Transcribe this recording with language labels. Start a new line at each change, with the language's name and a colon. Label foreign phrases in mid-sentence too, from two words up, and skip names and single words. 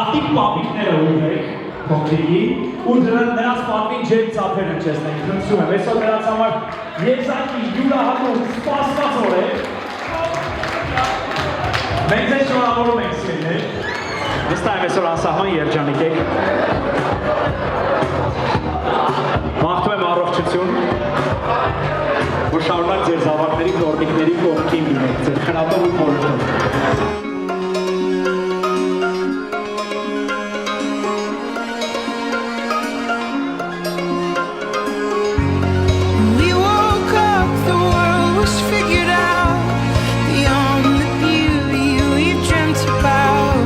Armenian: պապիկները ուղեք փոքրիկի ու նրանց պատվին ջեր ծափեր հնչեցնենք, խնդրում եմ, այսօր նրանց համար եզակի յուրահատուկ սպասված օր է։ Մենք ձեզ շնորհավորում ենք սիրելիներ։ Վստահ եմ այսօր անսահման երջանիկ եք։ Մաղթում եմ առողջություն, որ շարունակ ձեր զավակների, նորմիկների կողքին լինեք, ձեր խնատով ու խորհրդով։
English: We woke up, the world was figured out beyond the beauty we've dreamt about.